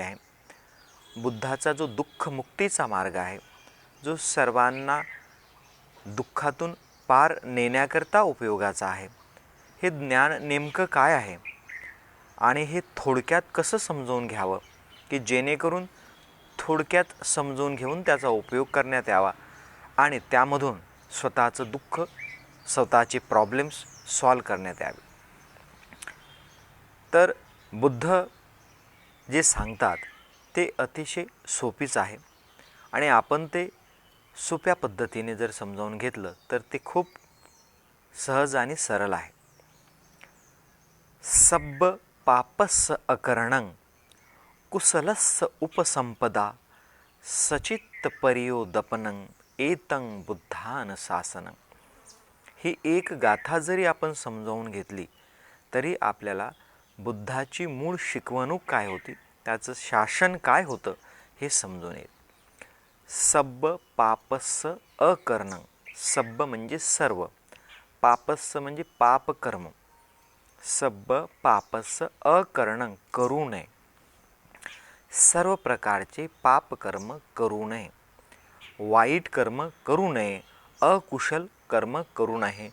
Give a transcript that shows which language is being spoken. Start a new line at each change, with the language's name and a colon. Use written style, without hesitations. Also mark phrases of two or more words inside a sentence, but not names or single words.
Marathi: आहे, बुद्धाचा जो दुःखमुक्तीचा मार्ग आहे, जो सर्वांना दुःखातून पार नेण्याकरता उपयोगाचा आहे, हे ज्ञान नेमकं काय आहे आणि हे थोडक्यात कसं समजून घ्यावं की जेणेकरून थोडक्यात समजून घेऊन त्याचा उपयोग करण्यात यावा आणि त्यामधून स्वतःचं दुःख, स्वतःचे
English: problems solve
Marathi: करण्यात यावे. तर बुद्ध जे सांगतात ते अतिशय सोपीच आहे आणि आपण ते सोप्या पद्धतीने जर समजावून घेतलं तर ते खूप सहज आणि सरळ आहे.
Pali: सब्ब पापस्स अकरणं कुशलस्स उपसंपदा सचित्त परियोदपनं एतं बुद्धान शासनं.
Marathi: ही एक गाथा जरी आपण समजावून घेतली तरी आपल्याला बुद्धाची मूळ शिकवणूक काय होती, त्याचं शासन काय होतं हे समजून येईल.
Pali: सब्ब पापस्स अकरणं.
Marathi: सब्ब म्हणजे सर्व, पापस्स म्हणजे पापकर्म.
Pali: सब्ब पापस्स अकरणं,
Marathi: करू नये. सर्व प्रकारचे पापकर्म करू नये, वाईट कर्म करू नये, अकुशल कर्म करू नये.